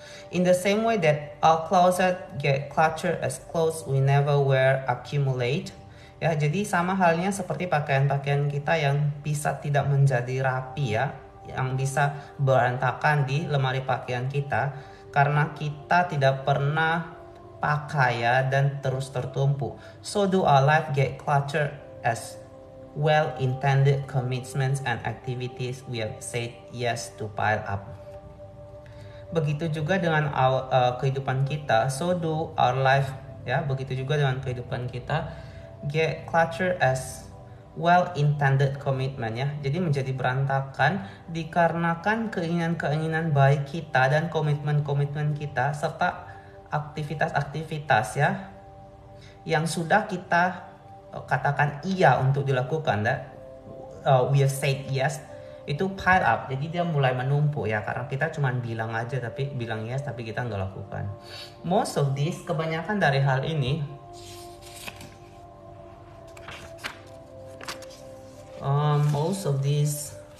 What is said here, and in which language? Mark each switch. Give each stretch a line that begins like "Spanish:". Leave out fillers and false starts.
English: In the same way that our closet get cluttered as clothes we never wear accumulate.
Indonesian: Ya, jadi sama halnya seperti pakaian-pakaian kita yang bisa tidak menjadi rapi ya, yang bisa berantakan di lemari pakaian kita karena kita tidak pernah pakai ya dan terus tertumpuk.
English: So do our life get cluttered as well-intended commitments and activities we have said yes to pile up.
Indonesian: Begitu juga dengan kehidupan kita,
English: so do our life
Indonesian: ya, begitu juga dengan kehidupan kita
English: get cluttered as well-intended commitment
Indonesian: ya. Jadi menjadi berantakan dikarenakan keinginan-keinginan baik kita dan komitmen-komitmen kita serta aktivitas-aktivitas ya yang sudah kita katakan iya untuk dilakukan
English: we have said yes,
Indonesian: itu
English: pile up.
Indonesian: Jadi dia mulai menumpuk ya, karena kita cuma bilang yes tapi kita nggak lakukan.
English: Most of this,
Indonesian: kebanyakan dari hal ini
English: most of these